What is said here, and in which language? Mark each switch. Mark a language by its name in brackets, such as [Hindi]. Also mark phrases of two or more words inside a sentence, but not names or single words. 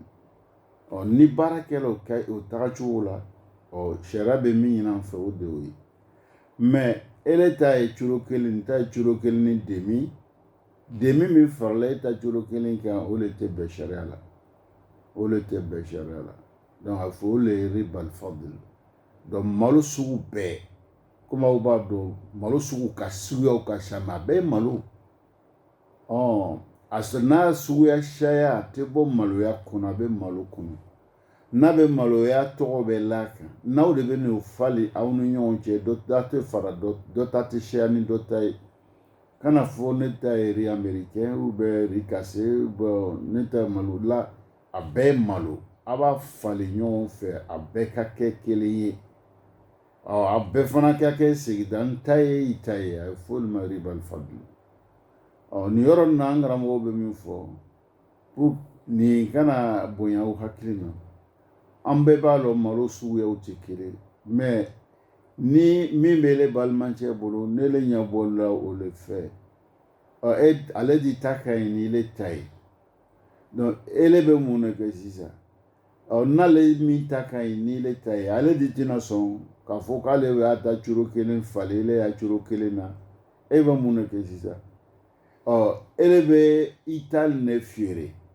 [Bambara] Ni baarakɛla o tagacogo la, sariya bɛ min ɲini an fɛ o de y'o ye. Mais ele ta ye cogo kelen, n ta ye cogo kelen ni demi min farala e ta cogo kelen kan, o le tɛ bɛn sariya la, o le tɛ bɛn sariya la. Donc a fɔ o le ye [Arabic] ربا الفضل. [Bambara] Donc malo sugu bɛɛ, komi aw b'a dɔn malo sugu ka suguyaw ka ca, mais a bɛɛ ye malo. N'a suguya caya a tɛ bɔ maloya kɔnɔ, a bɛ malo kɔnɔ. N'a bɛ maloya tɔgɔ bɛ la kan, n'aw de bɛ n'o fali aw ni ɲɔgɔn cɛ, dɔ ta tɛ fara dɔ ta tɛ caya ni dɔ ta ye. Kana fɔ ne ta ye [French] riz américain ou bien riz cassé, [Bambara] ne ta ye malo la, a bɛɛ ye malo. A b'a fali ɲɔgɔn fɛ, a bɛɛ ka kɛ kelen ye. A bɛɛ fana ka kɛ sigida n ta ye i ta ye, a ye fɔ olu ma [Arabic] ربا الفضل. [Bambara] Nin yɔrɔ in na an karamɔgɔw bɛ min fɔ, nin kana bonya aw hakili ma. An bɛɛ b'a dɔn malo suguyaw tɛ kelen, mais ni min bɛ le balimancɛ bolo ne le ɲɛ bɔla o le fɛ ale di ta ka ɲi ni le ta ye donc ele bɛ mun de kɛ sisan n'ale min ta ka ɲi ni le ta ye ale di tɛna sɔn k'a fɔ k'ale y'a ta curo kelen falen ele y'a curo kelen na e bɛ mun de kɛ sisan ele bɛ i ta ne feere